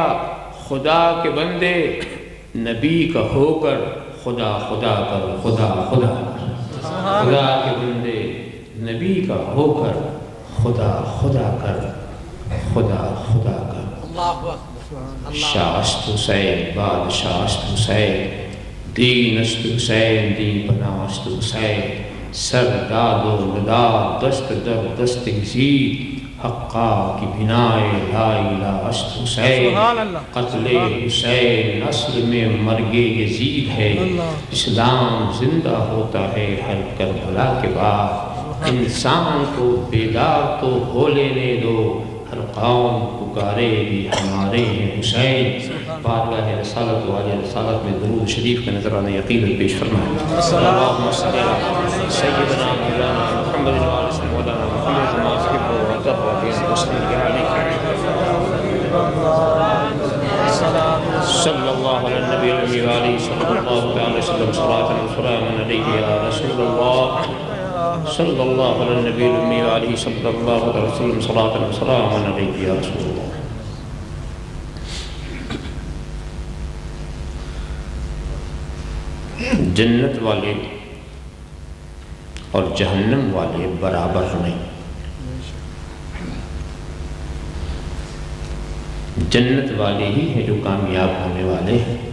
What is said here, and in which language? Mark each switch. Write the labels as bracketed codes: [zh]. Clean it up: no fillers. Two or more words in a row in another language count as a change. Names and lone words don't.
[ur] خدا کے بندے نبی کا ہو کر خدا خدا کر. خدا خدا کر. خدا کے بندے نبی کا ہو کر خدا خدا کر. خدا خدا کر. [fa] شاست حسین بادشاہ است حسین. دین است حسین دین پناہ است حسین. سر داد و نداد دست در دست گزید. حقا کی بنائے لا الہ است حسین. [ur] قتل حسین اصل میں مرگ یزید ہے. اسلام زندہ ہوتا ہے ہر کربلا کے بعد. انسان کو بیدار تو ہو لینے دو ہر قوم پکارے بھی ہمارے ہیں حسین. بارگاہ رسالت والی رسالت میں درود شریف کا نظرانہ یقیناً پیش فرمائیں. [ar] اللہم صلی علی سیدنا مولانا محمد وعلی مولانا محمد وعلی وترضى بمسلم عليك صلى الله على النبي الأمي وعليه صلى الله تعالى وسلم صلاة وسلاما عليه يا رسول الله. صلى الله على النبي الأمي وعليه صلى الله عليه وسلم صلاة وسلاما عليه يا رسول الله. [ur] جنت والے اور جہنم والے برابر نہیں. جنت والے ہی ہیں جو کامیاب ہونے والے ہیں.